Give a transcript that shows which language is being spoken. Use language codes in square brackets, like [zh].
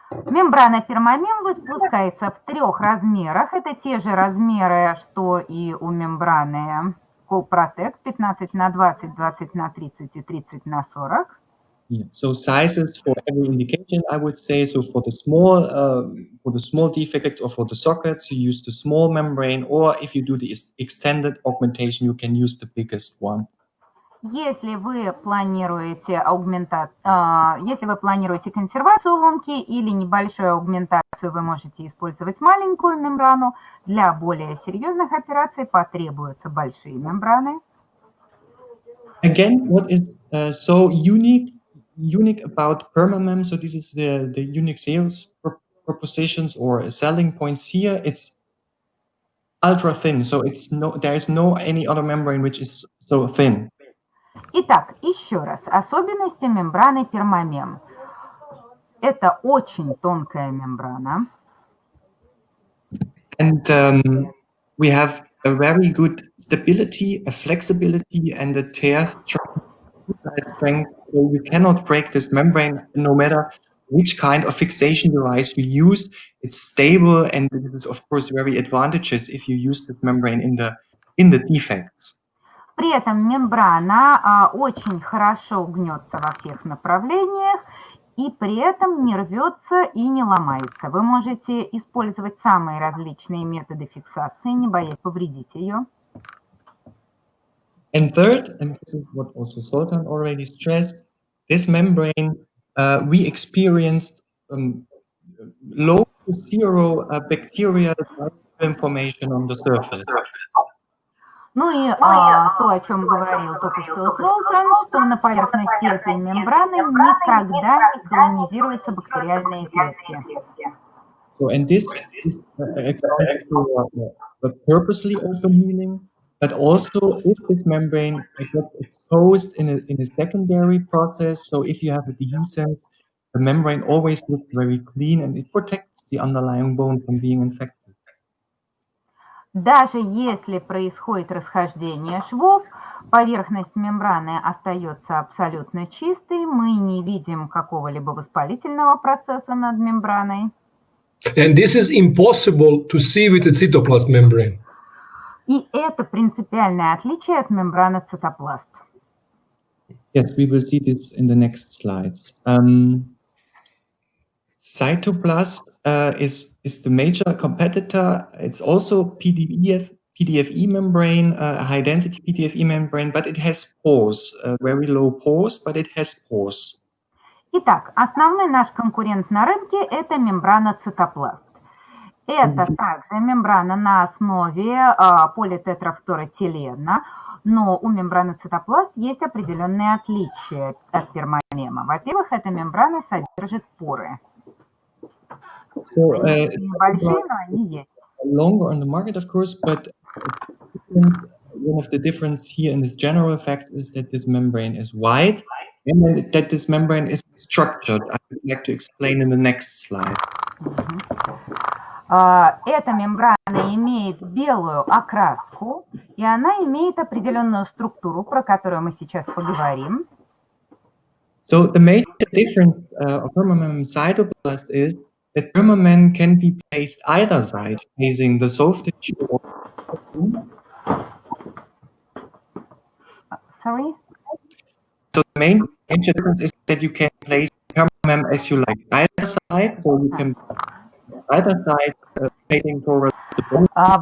[ru] Мембрана пермамем выпускается в 3 размерах. Это те же размеры, что и у мембраны Coprotect: 15 на 20, 20 на 30 и 30 на 40. [en] Yeah. So sizes for every indication, I would say. So for the small defects or for the sockets, you use the small membrane, or if you do the extended augmentation, you can use the biggest one. [ru] Если вы планируете консервацию лунки или небольшую аугментацию, вы можете использовать маленькую мембрану. Для более серьезных операций потребуются большие мембраны. [en] Again, what is so unique about permamem? So this is the unique sales propositions or selling points here. It's ultra thin, so there is no any other membrane which is so thin. [ru] Итак, еще раз, особенности мембраны пермамем. Это очень тонкая мембрана. [en] And we have a very good stability, a flexibility, and a tear strength. So you cannot break this membrane no matter which kind of fixation device you use. It's stable, and it is of course very advantageous if you use the membrane in the defects. [ru] При этом мембрана очень хорошо гнется во всех направлениях и при этом не рвется и не ломается. Вы можете использовать самые различные методы фиксации, не боясь повредить ее. [en] And third, and this is what also Sultan already stressed, this membrane we experienced low to zero bacterial information on the surface. [ru] Ну и то, о чем говорил только что Золтан, что на поверхности этой мембраны никогда не колонизируются бактериальные клетки. [en] So, and this accounts for purposely open healing, but also if this membrane gets exposed in a secondary process, so if you have a dehiscence, the membrane always looks very clean and it protects the underlying bone from being infected. [ru] Даже если происходит расхождение швов, поверхность мембраны остается абсолютно чистой, мы не видим какого-либо воспалительного процесса над мембраной. [en] And this is impossible to see with the cytoplasm membrane. [ru] И это принципиальное отличие от мембраны цитопласт. [en] Yes, we will see this in the next slides. Cytoplast is the major competitor. It's also PDFE membrane, high density PDFE membrane, but it has pores, very low pores, but it has pores. [ru] Итак, основной наш конкурент на рынке – это мембрана цитопласт. Это также мембрана на основе политетрафторэтилена, но у мембраны цитопласт есть определенные отличия от пермамема. Во-первых, эта мембрана содержит поры. Они небольшие, но они есть. [en] Longer on the market, of course, but one of the difference here in this general fact is that this membrane is wide and that this membrane is structured. I would like to explain in the next slide. [ru] Эта мембрана имеет белую окраску, и она имеет определенную структуру, про которую мы сейчас поговорим. [en] So the major difference of permamem and cytoplast is that permamem can be placed either side, facing the soft tissue. Sorry? So the major difference is that you can place permamem as you like, either side, or you can either side facing towards the bone.